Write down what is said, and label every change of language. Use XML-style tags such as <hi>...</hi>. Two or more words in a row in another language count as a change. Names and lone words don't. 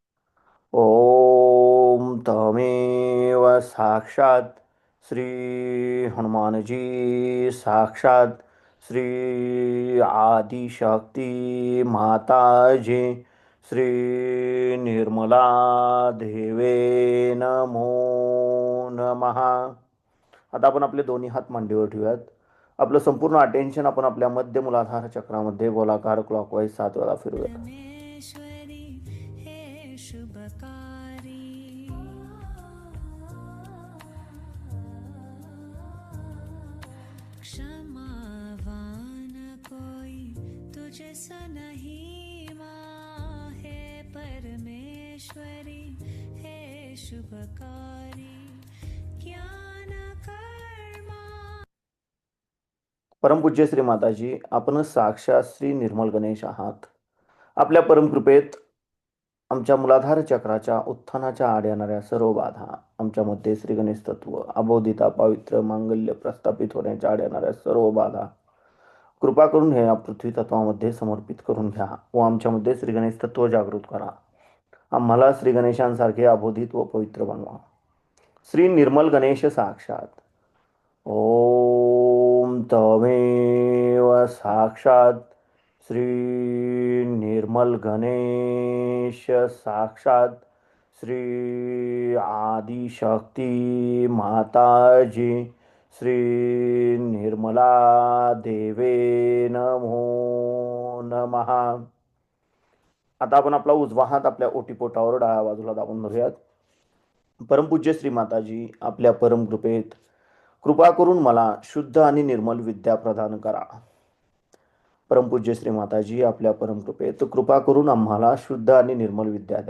<sa>ओम तमेव साक्षात श्री हनुमानजी साक्षात श्री आदिशक्ती माताजी श्री निर्मला देवे नमो नमः.</sa> <mr>आता आपण आपले दोन्ही हात मांडीवर ठेवूयात. आपलं संपूर्ण अटेन्शन आपण आपल्या मध्य मूलाधार चक्रामध्ये गोलाकार क्लॉकवाईज 7 वेळा फिरूया.</mr> <hi>क्षमावान कोई तुझसा नहीं माँ, हे परमेश्वरी हे शुभकारी ज्ञान कर्मा.</hi> <mr>परमपूज्य श्री माताजी, आपण साक्षात श्री निर्मल गणेश आहात. आपल्या परमकृपेत आमच्या मूलाधार चक्राच्या उत्थानाच्या आड येणाऱ्या सर्व बाधा, आमच्यामध्ये श्री गणेश तत्व अबोधिता पावित्र्य मांगल्य प्रस्थापित होण्याच्या आड येणाऱ्या सर्व बाधा कृपा करून हे या पृथ्वी तत्वामध्ये समर्पित करून घ्या व आमच्यामध्ये श्री गणेश तत्व जागृत करा. आम्हाला श्री गणेशांसारखे अबोधित व पवित्र बनवा.</mr> <sa>श्री निर्मल गणेश साक्षात. ओम तमेव साक्षात श्री निर्मल गणेश साक्षात श्री आदिशक्ती माताजी श्री निर्मला देवे नमो नमः.</sa> <mr>आता आपण आपला उजवा हात आपल्या ओटीपोटावर डाव्या बाजूला दाबून धरूयात. परमपूज्य श्री माताजी, आपल्या परमकृपेत कृपा करून मला शुद्ध आणि निर्मल विद्या प्रदान करा. परमपूज्य श्री माताजी, आपल्या परमकृपेत कृपा करून आम्हाला शुद्ध आणि निर्मल विद्या द्या.</mr>